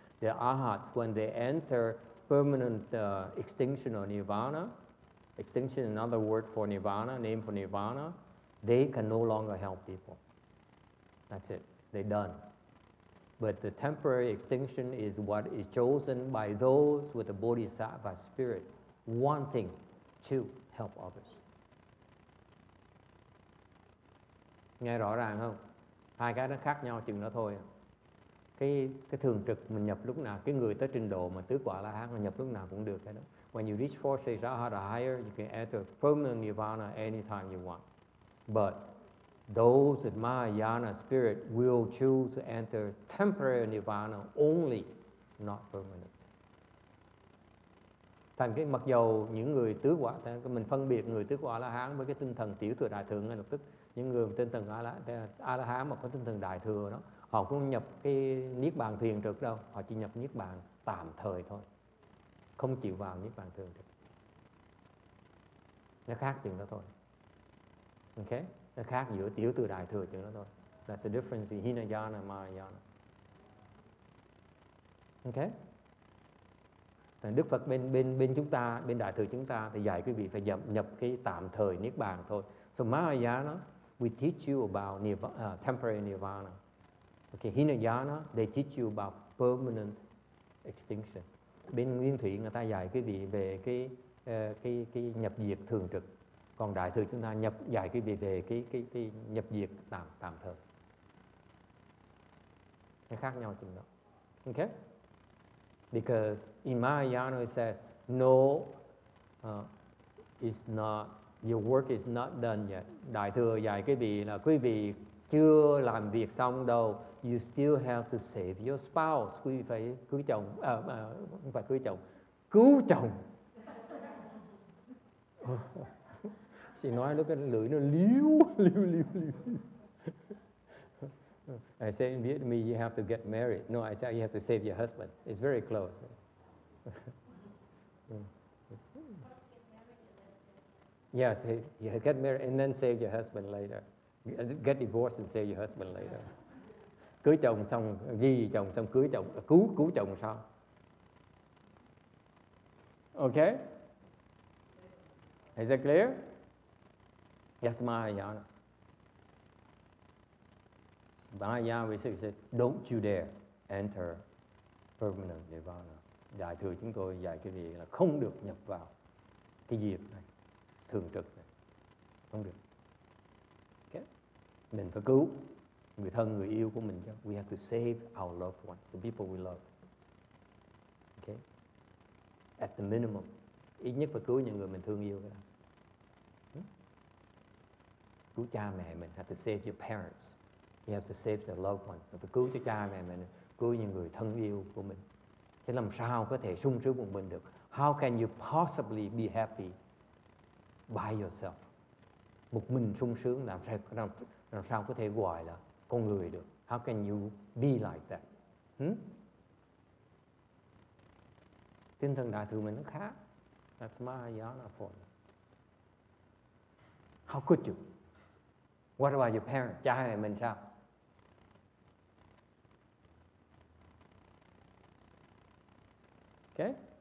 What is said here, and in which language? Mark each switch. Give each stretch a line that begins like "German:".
English: The arhats, when they enter permanent extinction or nirvana, extinction, another word for nirvana, name for nirvana, they can no longer help people. That's it. They're done. But the temporary extinction is what is chosen by those with the bodhisattva spirit, wanting to help others.
Vietnamese: Nghe rõ ràng không? Hai cái nó khác nhau chừng đó thôi. Cái thường trực mình nhập lúc nào, cái người tới trình độ mà tứ quả La Hán là nhập lúc nào cũng được cái đó.
English: When you reach four stages or higher, you can enter permanent nirvana anytime you want. But those with Mahayana spirit will choose to enter temporary nirvana only, not permanent.
Vietnamese: Thành cái mặc dầu những người tứ quả, mình phân biệt người tứ quả La Hán với cái tinh thần tiểu thừa đại thừa ngay lập tức. Những người tinh thần A La Hán mà có tinh thần đại thừa đó, họ cũng nhập cái niết bàn thiền trực đâu, họ chỉ nhập niết bàn tạm thời thôi, không chịu vào niết bàn thường trực. Nó khác chừng đó thôi. Okay? Nó khác giữa tiểu thừa đại thừa chừng đó thôi.
English: That's the difference in Hinayana and Mahayana. Okay?
Vietnamese: Đức Phật bên chúng ta, bên đại thừa chúng ta thì dạy quý vị phải nhập cái tạm thời niết bàn thôi.
English: So Mahayana, we teach you about temporary nirvana. Okay, Hinayana, they teach you about permanent extinction.
Vietnamese: Bên Nguyên Thủy người ta dạy quý vị về cái nhập diệt thường trực. Còn đại thừa chúng ta dạy quý vị về cái nhập diệt tạm thời. Nó khác nhau chừng đó. Okay?
English: Because in Mahayana it says, no, it's not, your work is not done yet.
Vietnamese: Đại thừa dạy quý vị là quý vị chưa làm việc xong đâu.
English: You still have to save your spouse.
Vietnamese: Quý vị phải cưới chồng, không phải cưới chồng, cứu chồng. Chị nói lúc cái lưỡi nó liu.
English: I say in Vietnamese, you have to get married. No, I say you have to save your husband. It's very close. Yes, you get married and then save your husband later. Get divorced and save your husband later.
Vietnamese: Cưới chồng xong, ghi chồng xong cưới chồng, cứu chồng sau.
English: Okay? Is that clear? Yes, Mahayana. Mahayana, we say, don't you dare enter permanent nirvana.
Vietnamese: Đại thừa chúng tôi dạy cái gì là không được nhập vào cái diệt này, thường trực này, không được. Okay? Mình phải cứu người thân, người yêu của mình chứ.
English: We have to save our loved ones, the people we love. Okay? At the minimum,
Vietnamese: ít nhất phải cứu những người mình thương yêu cái đó. Cứu cha mẹ mình,
English: have to save your parents. You have to save the loved ones.
Vietnamese: Phải cứu cho cha mẹ mình, cứu những người thân yêu của mình. Chứ làm sao có thể sung sướng một mình được?
English: How can you possibly be happy by yourself?
Vietnamese: Một mình sung sướng làm sao có thể gọi là con người được?
English: How can you be like that?
Vietnamese: Tinh thần đại thừa mình nó khác.
English: That's Mahayana for you. How could you? What about your parents?
Vietnamese: Cha mẹ mình sao?
English: Okay?